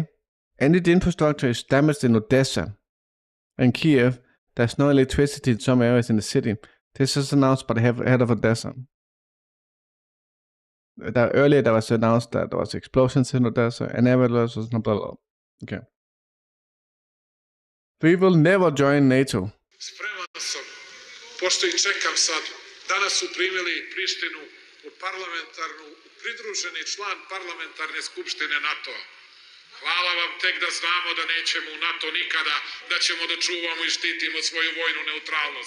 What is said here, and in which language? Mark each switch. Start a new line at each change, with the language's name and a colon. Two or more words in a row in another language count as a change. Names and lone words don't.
English: Any infrastructure is damaged in Odessa and Kiev. There's no electricity in some areas in the city. This is announced by the head of Odessa. Earlier, there was announced that there was explosions in Odessa, and nevertheless was blah, blah, blah. Okay. We will never join NATO.
Serbian: Spreman sam, pošto i čekam sad. Danas su primili Prištinu u pridruženi član parlamentarne skupštine NATO-a. Hvala vam, tek da znamo da nećemo u NATO nikada, da ćemo da čuvamo i štitimo svoju vojnu neutralnost.